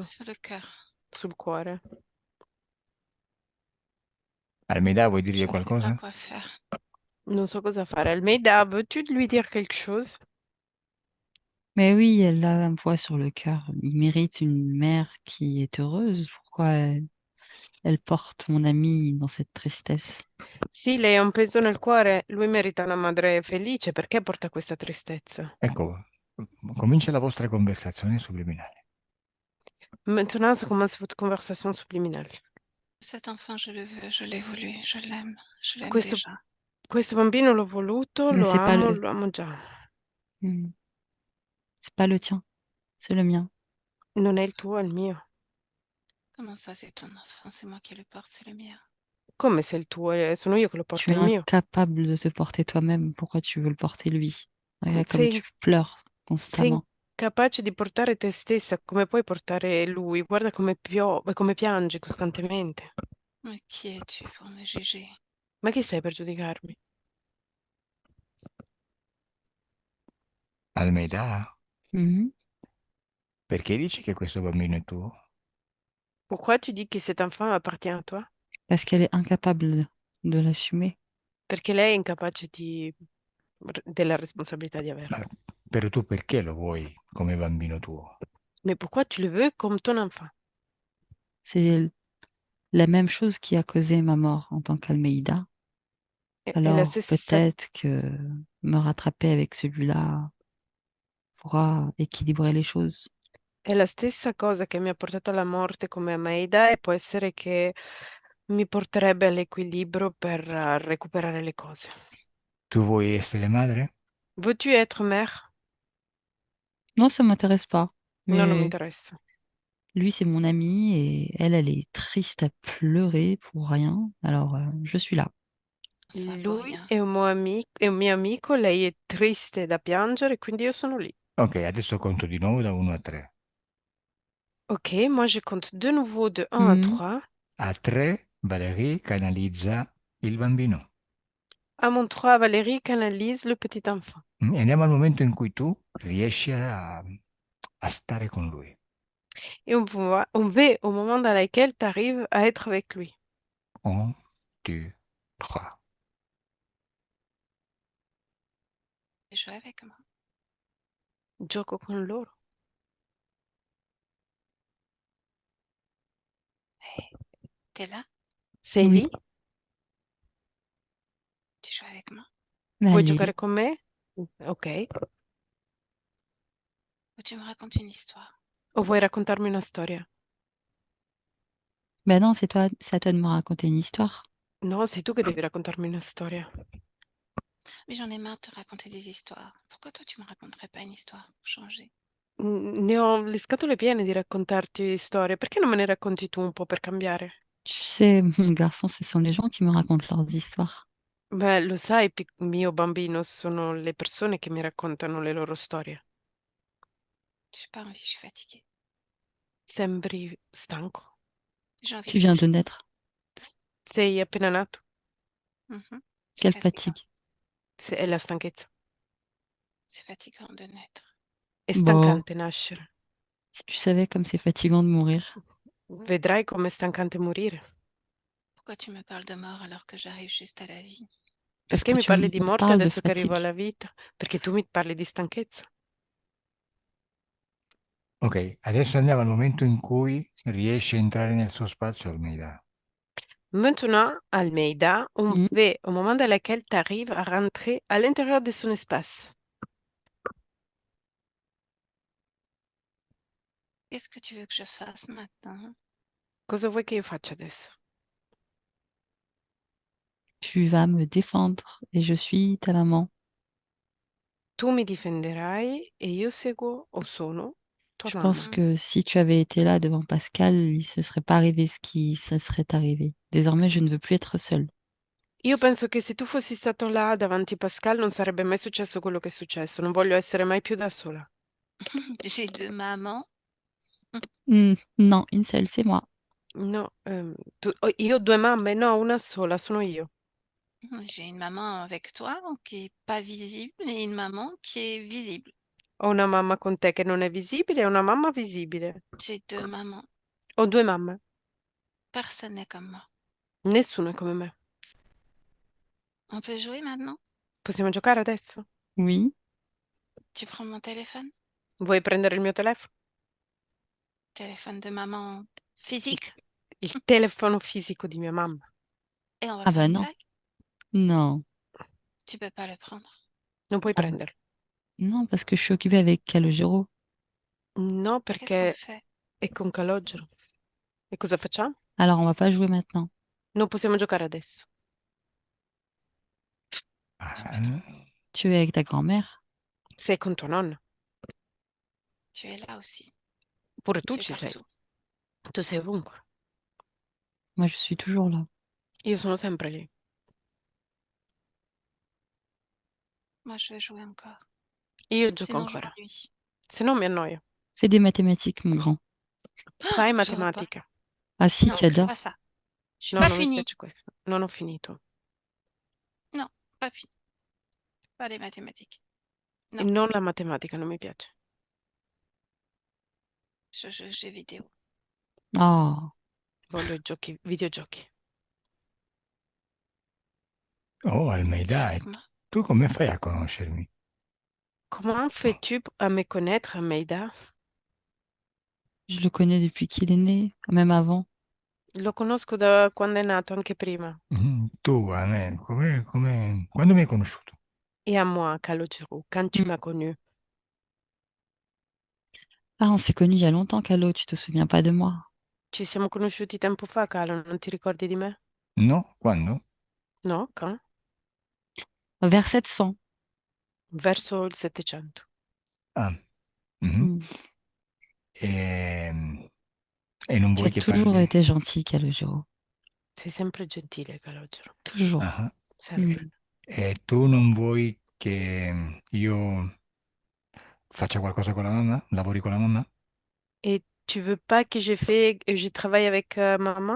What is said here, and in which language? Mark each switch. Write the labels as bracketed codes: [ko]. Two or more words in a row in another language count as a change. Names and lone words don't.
[fr] sur le cœur. [it] sul cuore. Almeida, vuoi dirgli [fr] Je ne sais pas [it] qualcosa? [fr] quoi faire. [it] Non so cosa fare. [fr] Almeida, veux-tu lui dire quelque chose? Mais oui, elle a un poids sur le cœur. Il mérite une mère qui est heureuse. Pourquoi elle porte mon ami dans cette tristesse? [it] Sì, lei ha un peso nel cuore. Lui merita una madre felice. Perché porta questa tristezza? Ecco, comincia la vostra conversazione subliminale. [fr] Maintenant, ça commence votre conversation subliminale. Cet enfant, je le veux, je l'ai voulu, je l'aime [it] Questo, [fr] déjà. [it] questo bambino l'ho voluto, [fr] Mais c'est pas le, [it] lo amo già. Hmm. [fr] C'est pas le tien, c'est le mien. [it] Non è il tuo, è il mio. [fr] Comment ça, c'est ton enfant? C'est moi qui le porte, c'est le mien. [it] Come se è il tuo? Sono io che lo [fr] Tu [it] porto, [fr] es [it] è il mio. [fr] incapable de te porter toi-même. Pourquoi tu veux le porter lui? Regarde comme [it] Sei, [fr] tu pleures [it] sei [fr] constamment. [it] incapace di portare te stessa, come puoi portare lui? Guarda come piove, come piangi costantemente. [fr] Mais qui es-tu pour me juger? [it] Ma chi sei per giudicarmi? Almeida, Mhm. perché dici che questo bambino è tuo? [fr] Pourquoi tu dis que cet enfant appartient à toi? Parce qu'elle est incapable de l'assumer. [it] Perché lei è incapace della responsabilità di Ma averlo. però tu perché lo vuoi come bambino tuo? [fr] Mais pourquoi tu le veux comme ton enfant? C'est la même chose qui a causé ma mort en tant qu'Almeida. [it] È la [fr] Alors [it] stessa, [fr] peut-être que me rattraper avec celui-là pourra équilibrer les choses. [it] è la stessa cosa che mi ha portato alla morte come a Maida e può essere che mi porterebbe all'equilibrio per recuperare le cose. Tu vuoi essere madre? [fr] Veux-tu être mère? Non, ça m'intéresse pas. [it] No, non mi [fr] Mais [it] interessa. [fr] lui, c'est mon ami et elle est triste à pleurer pour rien. Alors, je suis là. Ça pour [it] Lui [fr] rien. [it] è un mio amico, lei è triste da piangere, quindi io sono lì. Ok, adesso conto di nuovo da 1 a 3. [fr] Ok, moi je compte de nouveau de 1 à Mhm. 3. [it] A 3 Valérie canalizza il bambino. [fr] À mon 3, Valérie canalise le petit enfant. [it] E andiamo al momento in cui tu riesci a stare con lui. [fr] Et on va au moment dans lequel tu arrives à être avec lui. 1, 2, 3. Et jouer avec moi. [it] Gioco con loro. [fr] Hey, t'es là? [it] Sei [fr] Oui, [it] lì? [fr] Tu joues avec moi? mais [it] Vuoi [fr] allez. [it] giocare con me? Ok. [fr] Ou tu me racontes une histoire? [it] O vuoi raccontarmi una storia? [fr] Ben non, c'est à toi de me raconter une histoire. [it] No, sei tu che devi raccontarmi una storia. [fr] Mais j'en ai marre de te raconter des histoires. Pourquoi toi, tu me raconterais pas une histoire pour changer? [it] Ne ho le scatole piene di raccontarti storie. Perché non me ne racconti tu un po' per cambiare? [fr] Tu sais, mon garçon, ce sont les gens qui me racontent leurs histoires. [it] Beh, lo sai, mio bambino, sono le persone che mi raccontano le loro storie. [fr] J'ai pas envie, je suis fatiguée. [it] Sembri stanco. [fr] J'ai envie Tu de viens de bouger. naître. [it] Sei appena nato. [fr] C'est Quelle fatigant. fatigue. [it] È la stanchezza. [fr] C'est fatigant de naître. [it] È [fr] Bon, [it] stancante nascere. [fr] si tu savais comme c'est fatigant de mourir. [it] Vedrai com'è stancante morire. [fr] Pourquoi tu me parles de mort alors que j'arrive juste à la vie? Parce [it] Perché [fr] que [it] mi [fr] tu [it] parli [fr] me [it] di morte [fr] parles de [it] adesso che arrivo [fr] fatigue. [it] alla vita? Perché tu mi parli di stanchezza. Ok, adesso andiamo al momento in cui riesci a entrare nel suo spazio, Almeida. [fr] Maintenant, Almeida, on Mhm. fait au moment dans lequel tu arrives à rentrer à l'intérieur de son espace. Qu'est-ce que tu veux que je fasse maintenant? [it] Cosa vuoi che io faccia adesso? [fr] Tu vas me défendre et je suis ta maman. [it] Tu mi difenderai e io seguo o sono tua [fr] Je pense [it] mamma. [fr] que si tu avais été là devant Pascal, il se serait pas arrivé ce qui se serait arrivé. Désormais, je ne veux plus être seule. [it] Io penso che se tu fossi stato là davanti a Pascal non sarebbe mai successo quello che è successo. Non voglio essere mai più da sola. [fr] J'ai deux mamans. Non, une seule, c'est moi. [it] No, io ho due mamme, no, una sola, sono io. [fr] J'ai une maman avec toi qui est pas visible et une maman qui est visible. [it] Ho una mamma con te che non è visibile e una mamma visibile. [fr] J'ai deux mamans. [it] Ho due mamme. [fr] Personne n'est comme moi. [it] Nessuno è come me. [fr] On peut jouer maintenant? [it] Possiamo giocare adesso? [fr] Oui. Tu prends mon téléphone? [it] Vuoi prendere il mio telefono? [fr] Téléphone de maman physique? [it] Il telefono fisico di mia mamma. [fr] Et on va Ah faire bah une non. blague? [it] Non. [fr] Tu peux pas le prendre. [it] Non puoi [fr] Ah bah, [it] prenderlo. [fr] non, parce que je suis occupée avec Calogero. [it] No, [fr] Qu'est-ce qu'on [it] perché [fr] fait? [it] è con calogero. E cosa facciamo? [fr] Alors, on va pas jouer maintenant. [it] Non possiamo giocare adesso. [fr] Je Ah, me trompe. Tu es avec ta grand-mère. [it] Sei con tua nonna. [fr] Tu es là aussi. [it] Pure tu [fr] Tu es [it] ci sei. [fr] partout. [it] Tu sei ovunque. [fr] Moi, je suis toujours là. [it] Io sono sempre lì. [fr] Moi, je vais jouer encore. [it] Io gioco [fr] Sinon, je [it] ancora. [fr] m'ennuie. [it] Se no mi annoio. [fr] Fais des mathématiques, mon grand. [it] Fai [fr] Je veux pas. [it] matematica. [fr] Ah si, [it] Non, [fr] tu adores. pas ça. Je suis [it] No, [fr] pas [it] non mi [fr] punie. [it] piace questo. Non ho finito. [fr] Non, pas punie. Pas les mathématiques. [it] E No. non la matematica, non mi piace. [fr] Je joue aux jeux vidéo. Oh, [it] Voglio i giochi, videogiochi. Oh, [fr] Tu joues [it] Almeida, [fr] avec moi? [it] tu come fai a conoscermi? [fr] Comment fais-tu à me connaître, Meida? je le connais depuis qu'il est né, même avant. [it] Lo conosco da quando è nato, anche prima. Tu, a me, quando mi hai conosciuto? [fr] Et à moi, Calogero, quand tu Mm. m'as connu. Ah, on s'est connus il y a longtemps, Calo, tu te souviens pas de moi. [it] Ci siamo conosciuti tempo fa, Calo, non ti ricordi di me? No, quando? No? [fr] Quand? Vers 700. [it] Verso il 700. Ah, mhm. Mm. E, e non [fr] Tu [it] vuoi [fr] as [it] che [fr] toujours [it] parli? [fr] été gentil, Calogero. [it] Sei sempre gentile, Calogero. [fr] Toujours. Ah, [it] Sempre. Mm. e tu non vuoi che io faccia qualcosa con la mamma? Lavori con la mamma? [fr] Et tu veux pas que je travaille avec maman?